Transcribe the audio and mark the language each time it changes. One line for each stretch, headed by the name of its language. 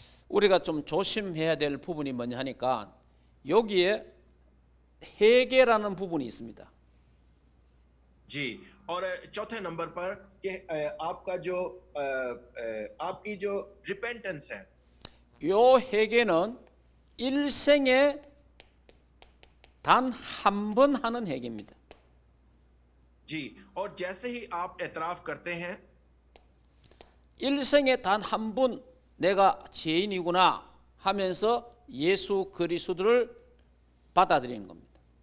Korean: 우리가 좀 조심해야 될 부분이 뭐냐 하니까 여기에 회개라는 부분이 있습니다.
Hindi: जी, और चौथे नंबर पर कि आपका जो आपकी जो रिपेंटेंस है,
Korean: 요 회개는 일생에 단 한 번 하는 회개입니다.
Hindi: जी, और जैसे ही आप एतराफ करते हैं,
Korean: 일생에 단 한 번 내가 죄인이구나 하면서 예수 그리스도를 받아들이는 겁니다.